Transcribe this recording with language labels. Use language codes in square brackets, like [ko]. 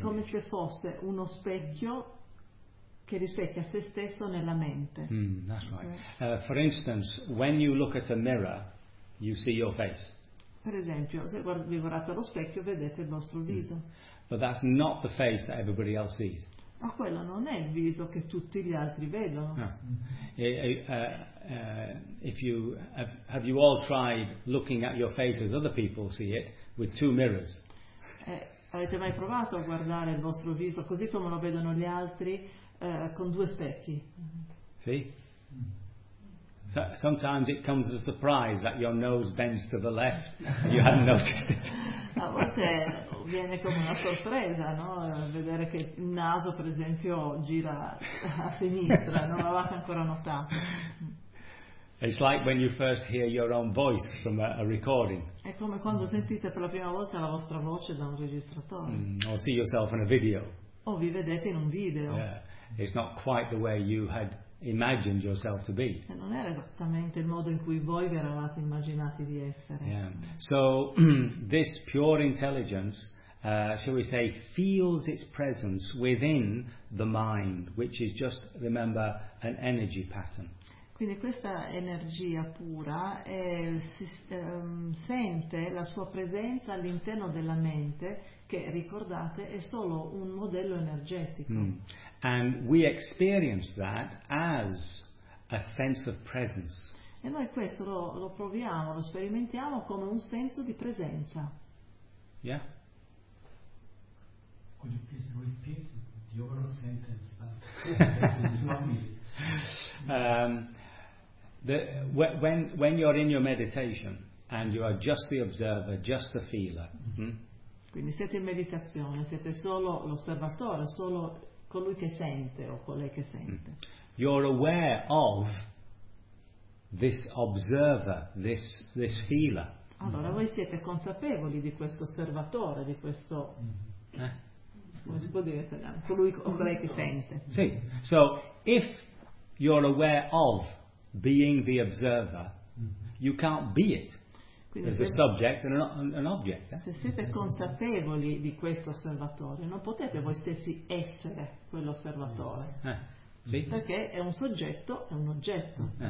[it] Come se fosse uno specchio che rispecchia se stesso nella mente. [en] Mm, that's right. For instance, when you look at a mirror, you see your face. [it] Per esempio, se vi guardate allo specchio, vedete il vostro viso. [en] But that's not the face that everybody else sees. [it] Ma quello non è il viso che tutti gli altri vedono. No. [en] If you have you all tried looking at your face as other people see it with two mirrors? [it] Avete mai provato a guardare il vostro viso così come lo vedono gli altri con due specchi? Sì. [en] Sometimes it comes as a surprise that your nose bends to the left. You hadn't noticed it. [it] A volte viene come una sorpresa, no? Vedere che il naso, per esempio, gira a sinistra, non l'avete ancora notato. [en] It's like when you first hear your own voice from a recording. [it] È come quando sentite per la prima volta la vostra voce da un registratore. Mm, [en] or see yourself in a video. [it] O vi vedete in un video. [en] Yeah. It's not quite the way you had imagined yourself to be. [it] E non era esattamente il modo in cui voi vi eravate immaginati di essere. [en] Yeah. So this pure intelligence, shall we say, feels its presence within the mind, which is just, remember, an energy pattern. [it] Quindi questa energia pura sente la sua presenza all'interno della mente, che ricordate è solo un modello energetico. Mm. [en] And we experience that as a sense of presence. [it] E noi questo lo proviamo, lo sperimentiamo come un senso di presenza. [en] Yeah. Could you please repeat the overall sentence? When you're in your meditation and you are just the observer, just the feeler. [it] Quindi siete in meditazione, siete solo l'osservatore, solo colui che sente o colei che sente. [en] You're aware of this observer, this feeler. [it] Allora voi siete consapevoli di questo osservatore, di questo come si può dire, colui o colei che sente. Sì. [en] So if you're aware of being the observer, you can't be it. [it] Quindi [en] as a subject and an object. [it] Se siete consapevoli di questo osservatore, non potete voi stessi essere quell'osservatore. Sì. Perché è un soggetto, è un oggetto.